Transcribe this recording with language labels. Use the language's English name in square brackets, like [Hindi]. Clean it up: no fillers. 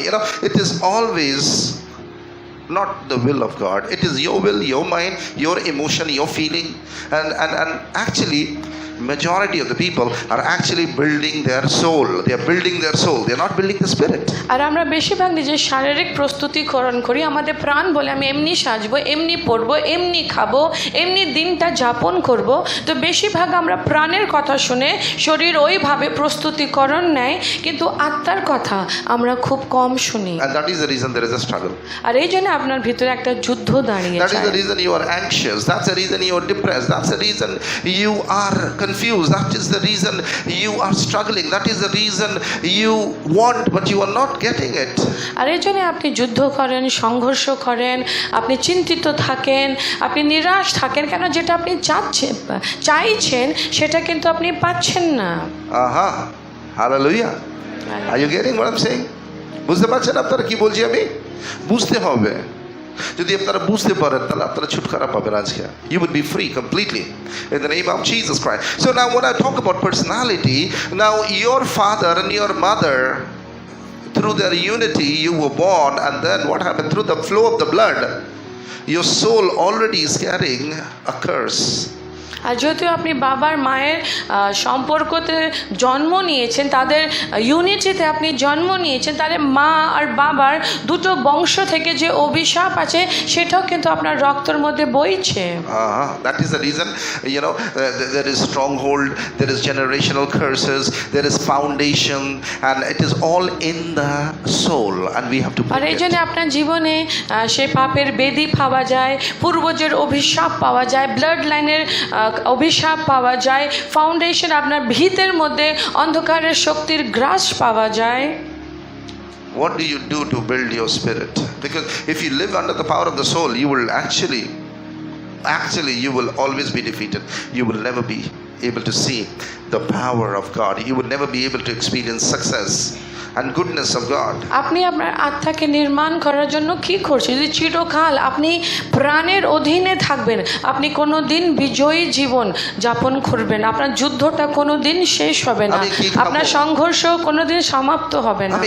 [English] You know, it is always not the will of God. It is your will, your mind, your emotion, your feeling. And actually, majority of the people are actually building their soul. They are building their soul. They are not building the spirit. [Bangla] আর আমরা বেশিরভাগ নিজের শারীরিক প্রস্তুতিকরণ করি, আমাদের প্রাণ বলে আমি এমনি সাজবো, এমনি পড়বো, এমনি খাবো, এমনি দিনটা যাপন করব। তো বেশিরভাগ আমরা প্রাণের কথা শুনে শরীর ওইভাবে প্রস্তুতিকরণ নেয়, কিন্তু আত্মার কথা আমরা খুব কম শুনি। [English] And that is the reason there is a struggle. [Bangla] আর এই জন্য আপনার ভিতরে একটা যুদ্ধ দাঁড়িয়ে [English] That is the [Bangla] যায়। [English] reason you are anxious. That's the reason you are depressed. That's the reason you are confused. That is the reason you are struggling. That is the reason you want but you are not getting it. [Bangla] আর এই জন্য আপনি যুদ্ধ করেন, সংঘর্ষ করেন, আপনি চিন্তিত থাকেন, আপনি নিরাশ থাকেন, কেন যেটা আপনি চাইছেন সেটা কিন্তু আপনি পাচ্ছেন না। [English] Aha. Hallelujah. Are you getting what I'm saying? [Bangla] বুঝতে পারছেন আপনারা কি বলছি আমি? বুঝতে হবে। যদি আপনারা বুঝতে পারেন তাহলে আপনারা ছুটকারা পাবেন আজকে। [English] You would be free completely in the name of Jesus Christ. So now when I talk about personality, now your father and your mother, through their unity you were born, and then what happened? Through the flow of the blood, your soul already is carrying a curse. [Bangla] আর যেহেতু আপনি বাবার মায়ের সম্পর্কতে জন্ম নিয়েছেন, তাদের ইউনিটিতে আপনি জন্ম নিয়েছেন, তাদের মা আর বাবার দুটো বংশ থেকে যে অভিশাপ আছে সেটাও কিন্তু আপনার রক্তের মধ্যে বইছে। [English] That is the reason, you know, there is stronghold, there is generational curses, there is foundation, and it is all in the soul, and we have to [Bangla] আর [English] break [Bangla] এই [English] it. [Bangla] জন্য আপনার জীবনে সে পাপের বেদি পাওয়া যায়, পূর্বজের অভিশাপ পাওয়া যায়, ব্লাড লাইনের অভিশাপ পাওয়া যায়, ফাউন্ডেশন আপনার ভিতের মধ্যে অন্ধকারের শক্তির গ্রাস পাওয়া যায়। [English] What do you do to build your spirit? Because if you live under the power of the soul, you will actually you will always be defeated. You will never be able to see the power of God. You will never be able to experience success and goodness of God. [Bangla] আপনি আপনার আত্মাকে নির্মাণ করার জন্য কি করছেন? যদি চিরকাল আপনি প্রাণের অধীনে থাকবেন, আপনি কোনো দিন বিজয়ী জীবন যাপন করবেন, আপনার যুদ্ধটা কোনো দিন শেষ হবে না, আপনার সংঘর্ষ কোনো দিন সমাপ্ত হবে না।